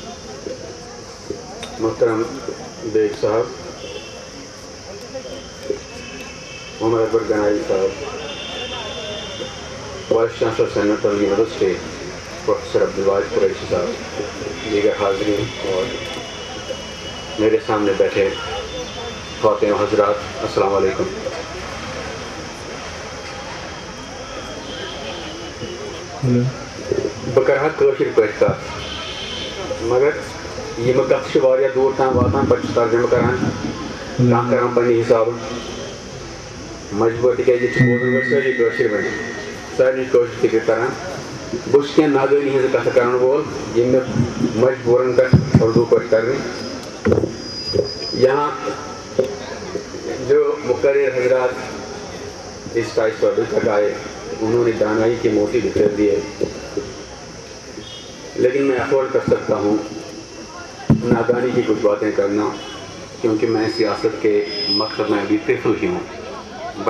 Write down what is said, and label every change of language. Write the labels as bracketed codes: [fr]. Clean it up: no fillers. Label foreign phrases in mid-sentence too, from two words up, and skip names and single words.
[ur] محترم بیگ صاحب، محمد اکبر گنائی صاحب، وائس چانسلر سینٹرل یونیورسٹی پروفیسر عبدالواحد قریشی صاحب، دیگر حاضرین اور میرے سامنے بیٹھے خواتین و حضرات، السلام علیکم۔ [ks] بہٕ کرٕ ہا کٲشِر پٲٹھۍ کَتھ، مگر یِمہٕ کَتھٕ چھِ واریاہ دوٗر تام واتان، پَتہٕ چھُ ترجمہٕ کران، کانٛہہ کران پنٛنہِ حِسابہٕ مجبوٗر، تِکیٛازِ ییٚتہِ چھِ بوزن وٲلۍ سٲری کٲشِر وۄنۍ، سارنٕے کٲشِر فِکر کران۔ بہٕ چھُس کینٛہہ نادٲنی ہِنٛزٕ کَتھٕ کرن وول یِم مےٚ مجبوٗرن پٮ۪ٹھ اردوٗ پٲٹھۍ کرنہِ۔ [ur] یہاں جو مقرر حضرات اس کا استعداد تک آئے، انہوں نے دانائی کے موتی بکھیر دیے، لیکن میں افورڈ کر سکتا ہوں نادانی کی کچھ باتیں کرنا، کیونکہ میں سیاست کے مقصد میں ابھی طفل ہی ہوں.